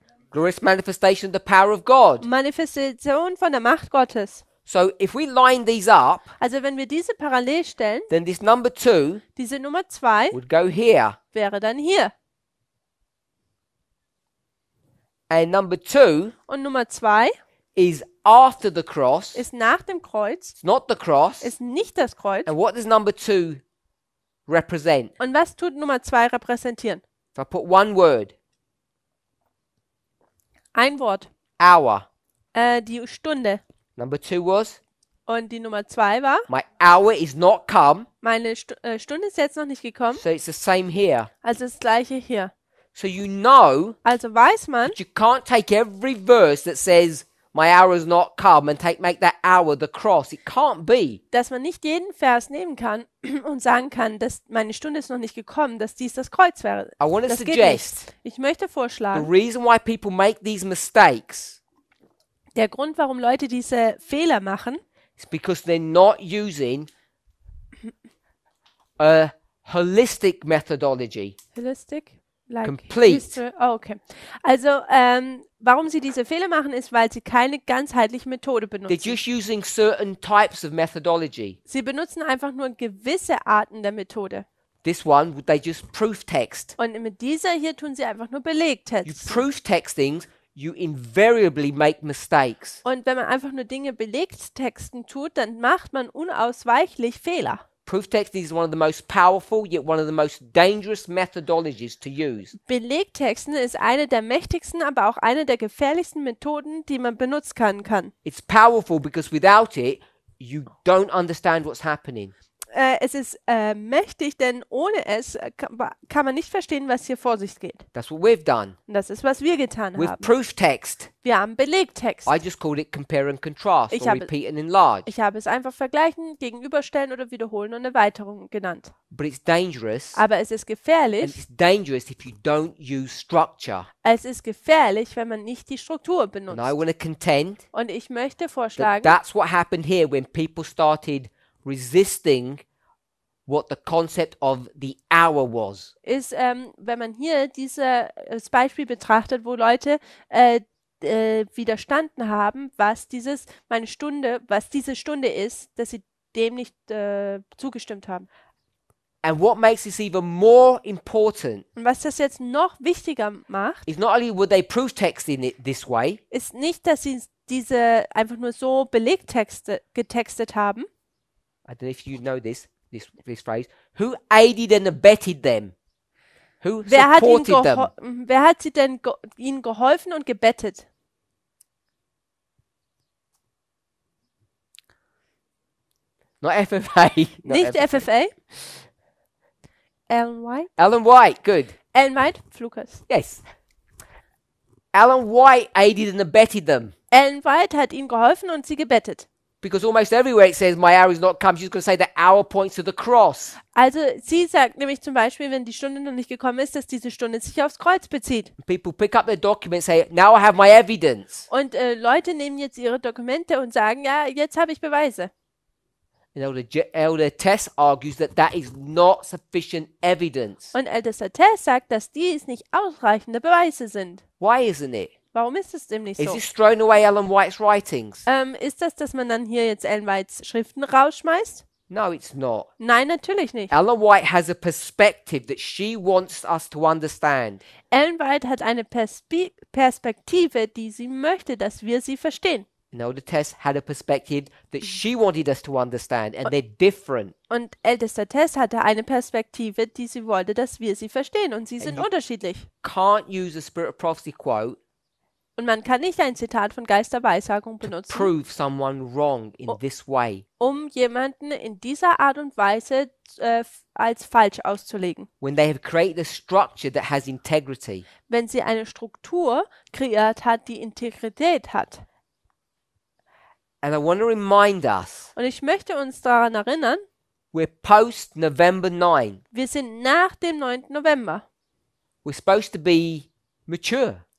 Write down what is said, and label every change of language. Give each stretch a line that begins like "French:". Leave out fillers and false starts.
English: Glorious manifestation of the power of God.
German: Manifestation von der Macht Gottes.
English: So, if we line these up,
German: Also wenn wir diese parallel stellen,
English: then this number 2
German: diese Nummer 2
English: would go here.
German: wäre dann hier.
English: And number 2
German: Und Nummer 2
English: is after the cross.
German: ist nach dem Kreuz,
English: It's not the cross.
German: ist nicht das Kreuz.
English: And what does number 2 represent?
German: Und was tut Nummer 2 repräsentieren?
English: If I put one word,
German: Ein Wort.
English: hour.
German: Die Stunde.
English: Number 2 was,
German: Und die Nummer 2 war,
English: my hour is not come.
German: meine Stunde ist jetzt noch nicht gekommen.
English: So it's the same here.
German: Also das gleiche hier.
English: So you know
German: Also weiß man,
English: that you can't take every verse that says my hour is not come and make that hour the cross. It can't be.
German: dass man nicht jeden Vers nehmen kann und sagen kann, dass meine Stunde ist noch nicht gekommen, dass dies das Kreuz wäre.
English: I want to
German: Das geht
English: suggest
German: nicht. Ich möchte
English: the
German: vorschlagen,
English: reason why people make these mistakes
German: der Grund, warum Leute diese Fehler machen,
English: is because they're not using a holistic methodology. Holistic, like Complete. history. Oh, okay.
German: Also, warum sie diese Fehler machen, ist, weil sie keine ganzheitliche Methode
English: They're
German: benutzen.
English: just using certain types of methodology.
German: Sie benutzen einfach nur gewisse Arten der Methode.
English: This one, they just proof text.
German: Und mit dieser hier tun sie einfach nur
English: You
German: Belegtext.
English: proof text things, you invariably make mistakes.
German: Und wenn man einfach nur Dinge Belegtexten tut, dann macht man unausweichlich Fehler.
English: Proof texting is one of the most powerful, yet one of the most dangerous methodologies to use.
German: Belegtexten ist eine der mächtigsten, aber auch eine der gefährlichsten Methoden, die man benutzen kann.
English: It's powerful because without it, you don't understand what's happening.
German: Es ist mächtig, denn ohne es kann man nicht verstehen, was hier vor sich geht.
English: That's what we've done.
German: Und das ist, was wir getan
English: With
German: haben.
English: proof text,
German: Wir haben Belegtext.
English: I just called it compare and contrast,
German: Ich
English: or
German: habe-
English: repeat and enlarge.
German: Ich habe es einfach vergleichen, gegenüberstellen oder wiederholen und Erweiterung genannt.
English: But it's dangerous,
German: Aber es ist
English: and
German: gefährlich.
English: it's dangerous if you don't use structure.
German: Es ist gefährlich, wenn man nicht die Struktur
English: And
German: benutzt.
English: I want to contend
German: Und ich möchte
English: that
German: vorschlagen,
English: that's what happened here when people started resisting what the concept of the hour was.
German: ist, wenn man hier dieses Beispiel betrachtet, wo Leute widerstanden haben, was diese Stunde ist, dass sie dem nicht zugestimmt haben.
English: And what makes this even more important
German: Und was das jetzt noch wichtiger macht,
English: is not only were they proof texting it this way,
German: ist nicht, dass sie diese einfach nur so Belegtexte getextet haben.
English: I don't know if you know this phrase, who aided and abetted them? Who supported them?
German: Wer hat sie denn ihnen geholfen und gebettet?
English: Not FFA. Not
German: Nicht FFA. Ellen White.
English: Ellen White, good. Ellen White, Flukas. Yes. Ellen White aided and abetted them.
German: Ellen White hat ihnen geholfen und sie gebettet.
English: Because almost everywhere it says, my hour is not come, she's going to say the hour points to the cross.
German: Also sie sagt nämlich zum Beispiel, wenn die Stunde noch nicht gekommen ist, dass diese Stunde sich aufs Kreuz bezieht.
English: People pick up their documents and say, now I have my evidence.
German: Und Leute nehmen jetzt ihre Dokumente und sagen, ja, jetzt habe ich Beweise.
English: And Elder Tess argues that that is not sufficient evidence.
German: Und Ältester Tess sagt, dass dies nicht ausreichende Beweise sind.
English: Why isn't it?
German: Warum ist es dem nicht
English: Is
German: so?
English: this throwing away Ellen White's writings?
German: Ist das, dass man dann hier jetzt Ellen Whites Schriften rausschmeißt?
English: No, it's not.
German: Nein, natürlich nicht.
English: Ellen White has a perspective that she wants us to understand.
German: Ellen White hat eine Perspektive, die sie möchte, dass wir sie verstehen.
English: And Elder Tess had a perspective that she wanted us to understand, and they're different.
German: Und Ältester Tess hatte eine Perspektive, die sie wollte, dass wir sie verstehen. Und sie sind unterschiedlich.
English: Can't use a Spirit of Prophecy quote
German: Und man kann nicht ein Zitat von Geist der Weissagung benutzen,
English: prove someone wrong in this way.
German: um jemanden in dieser Art und Weise als falsch auszulegen.
English: When they have created a structure that has integrity.
German: Wenn sie eine Struktur kreiert hat, die Integrität hat.
English: And I want to remind us,
German: Und ich möchte uns daran erinnern,
English: we're post November 9.
German: wir sind nach dem 9. November.
English: We're supposed to be mature.